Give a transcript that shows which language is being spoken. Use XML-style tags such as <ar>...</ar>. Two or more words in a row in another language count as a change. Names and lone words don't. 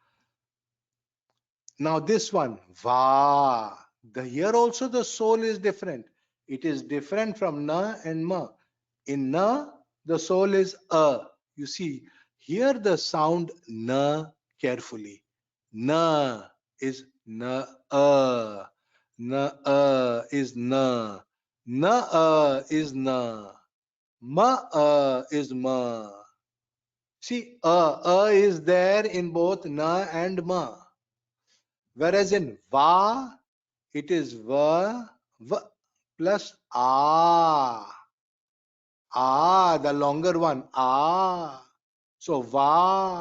<en>Now this one, Va. Here also the soul is different. It is different from Na and Ma. In Na, the soul is A. You see, hear the sound Na carefully. Na is Na A. Na is Na. Na is Na. Ma is Ma. See, is there in both Na and Ma. Whereas in Va, it is Va plus A. The longer one, So Va.</en>